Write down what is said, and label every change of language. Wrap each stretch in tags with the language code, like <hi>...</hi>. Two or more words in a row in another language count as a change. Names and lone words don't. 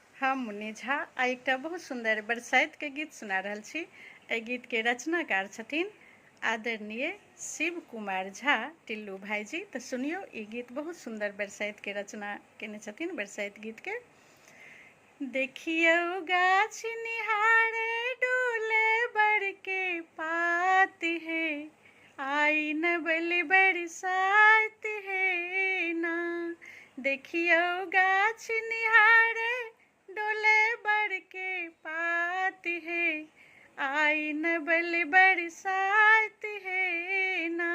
<mai>मुन्नी झा आ एकटा बहुत सुंदर बरसाइत के गीत सुना रहल छी। एहि गीत के रचनाकार छथिन आदरणीय शिव कुमार झा टिल्लू भाईजी। तो सुनियो, ई गीत बहुत सुंदर बरसाइत के रचना केने छथिन, बरसाइत गीत के। देखियो गाछ निहारे डोले बड़ के पात है, आई न बल बरसात है ना। देखियो गाछ निहारे डोले बड़ के पात है, आई न बल बरसात है ना।</mai>